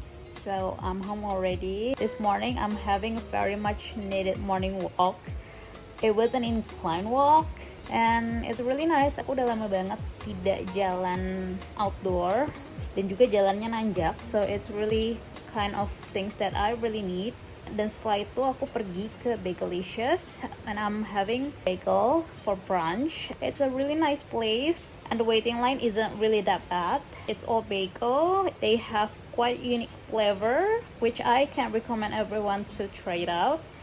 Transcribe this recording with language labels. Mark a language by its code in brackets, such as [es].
[en] So I'm home already. This morning I'm having a very much needed morning walk. It was an incline walk and it's really nice. [id] Aku udah lama banget tidak jalan outdoor dan juga jalannya nanjak. [en] So it's really kind of things that I really need. [id] Dan setelah itu aku pergi ke [en] Bagelicious and I'm having bagel for brunch. It's a really nice place and the waiting line isn't really that bad. It's all bagel. They have quite unique flavor which I can recommend everyone to try it out.